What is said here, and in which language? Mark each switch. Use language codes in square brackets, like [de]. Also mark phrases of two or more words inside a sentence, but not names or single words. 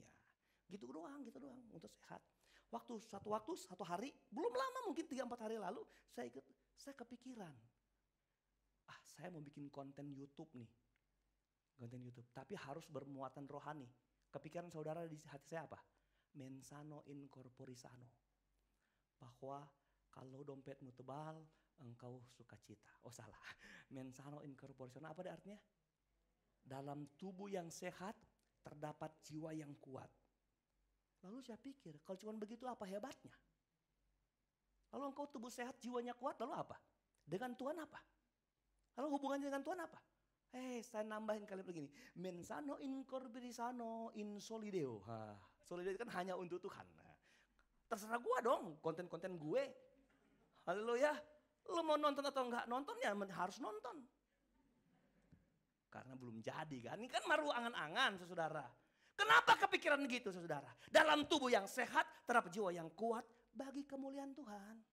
[id] Ya. Gitu doang untuk sehat. Satu hari, belum lama mungkin 3-4 hari lalu saya kepikiran. Saya mau bikin konten YouTube nih. Konten YouTube, tapi harus bermuatan rohani. Kepikiran saudara di hati saya apa? [la] Mensano in corpore sano. [id] Bahwa kalau dompetmu tebal, engkau sukacita. Oh salah. [la] Mensano in corpore sano [id] apa artinya? Dalam tubuh yang sehat terdapat jiwa yang kuat. Lalu saya pikir, kalau cuma begitu apa hebatnya? Lalu engkau tubuh sehat, jiwanya kuat, lalu apa? Dengan Tuhan apa? Lalu hubungannya dengan Tuhan apa? Saya nambahin kalimat begini. [la] Mensano in corpore sano in solideo. [id] Solideo kan hanya untuk Tuhan. Terserah gue dong, konten-konten gue. Haleluya. Lu mau nonton atau enggak nonton ya harus nonton. Karena belum jadi kan. Ini kan baru angan-angan saudara. Kenapa kepikiran gitu saudara? Dalam tubuh yang sehat terdapat jiwa yang kuat bagi kemuliaan Tuhan.